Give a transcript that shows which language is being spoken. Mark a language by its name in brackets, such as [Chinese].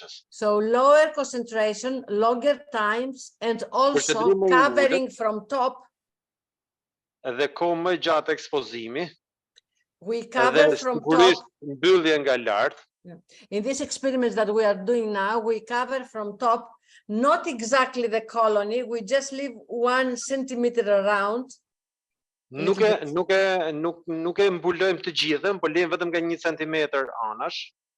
[English] So lower concentration, longer times, and also covering from top. [Albanian] Dhe kohë më gjatë ekspozimi. [English] We cover from top. [Albanian] Mbyllje nga lart. [English] In this experiment that we are doing now, we cover from top, not exactly the colony, we just leave 1 centimeter around. [Albanian] Nuk e mbulojmë të gjithën, por lejmë vetëm nga 1 centimetër anash.